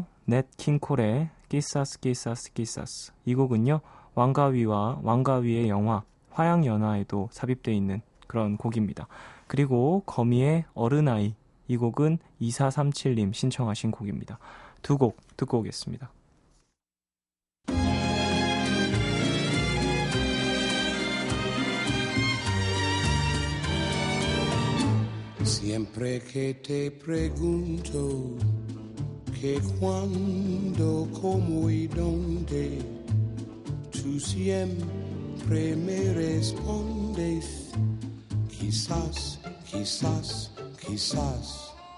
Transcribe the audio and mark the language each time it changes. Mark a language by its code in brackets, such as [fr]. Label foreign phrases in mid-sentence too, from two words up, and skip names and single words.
[ko] 넷 킹콜의 끼사스 끼사스 끼사스. 이 곡은요, 왕가위의 영화 화양연화에도 삽입되어 있는 그런 곡입니다. 그리고 거미의 어른아이, 이 곡은 2437님 신청하신 곡입니다. 두 곡 듣고 오겠습니다. [es] Siempre que te pregunto que cuándo, cómo y dónde, tú siempre me respondes quizás, quizás, quizás.